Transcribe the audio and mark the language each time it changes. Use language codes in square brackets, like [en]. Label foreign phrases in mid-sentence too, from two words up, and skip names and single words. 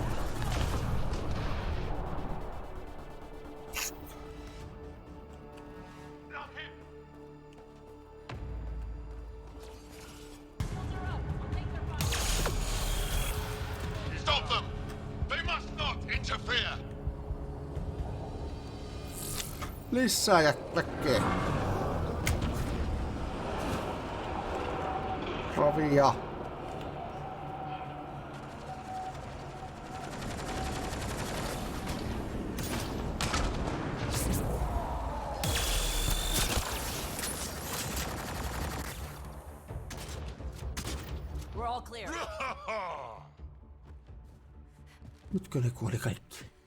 [en] Stop them! They must not interfere! [fi] Lisää ja väkeä. Ravia. [en] We're all clear. [fi] Nytkö ne kuoli kaikki?